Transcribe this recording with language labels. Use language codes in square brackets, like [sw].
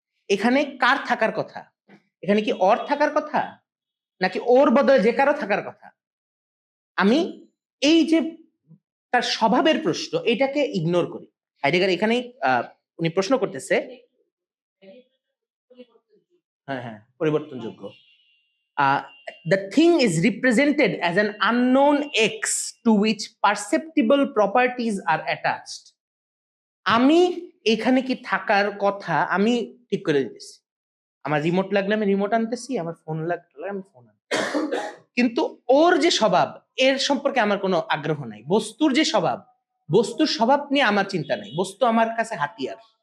[bn] এখানে কার থাকার কথা? এখানে কি ওর থাকার কথা, নাকি ওর বদলে যে কারো থাকার কথা? আমি এই যে তার স্বভাবের প্রশ্ন, এটাকে ইগনোর করি। হাইডেগার এখানেই উনি প্রশ্ন করতেছে, হ্যাঁ হ্যাঁ, পরিবর্তনযোগ্য। [en] The thing is represented as an unknown x to which perceptible properties are attached. [bn] আমি এখানে কি থাকার কথা আমি ঠিক করে দিতেছি। আমার রিমোট লাগলে আমি রিমোট আনতেছি, আমার ফোন লাগলে আমি ফোন আনতেছি, কিন্তু ওর যে স্বভাব, এর সম্পর্কে আমার কোনো আগ্রহ নাই। বস্তুর যে স্বভাব, বস্তুর স্বভাব নিয়ে আমার চিন্তা নাই। বস্তু আমার কাছে হাতিয়ার।